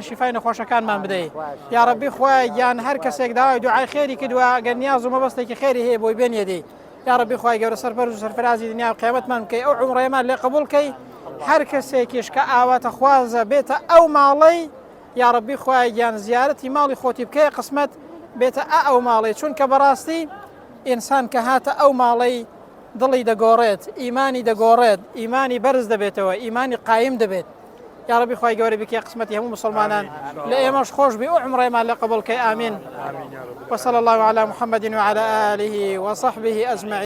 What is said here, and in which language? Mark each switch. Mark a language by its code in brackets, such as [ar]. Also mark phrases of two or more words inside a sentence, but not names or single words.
[ckb] شیفای نەخۆشەکانمان بدەی، [ar] یا ربی [ckb] خوای گیان هەر کەسێک داوای دوعای خێری کردووە گەر نیاز و مەبەستێکی خێری هەیە بۆی بێنێدەی، [ar] یا ربی [ckb] خوای گەورە سەربەرز و سەرفرازی دنیا و قیامەتمان بکەی، ئەو عومڕەیەمان لێ قبوڵ کەی، هەر کەسێکیش کە ئاواتە خوازە بێتە ئەو ماڵەی [ar] یا ربی [ckb] خوای گیان زیارەتی ماڵی خۆتی بکەی قسمەت بێتە ئەو ماڵەی، چونکە بەڕاستی ئینسان کە هاتە ئەو ماڵەی دڵی دەگۆڕێت، ئیمانی دەگۆڕێت، ئیمانی بەرز دەبێتەوە، ئیمانی قایم دەبێت. [ar] یا ربی [ckb] خوای گەورە بکەی قسمەتی هەموو مسلمانان لە ئێمەش خۆش بی و عومڕێمان لێ قبوڵ کەی. ئامین. [ar] وصلى الله على محمد وعلى آله وصحبه أجمعين.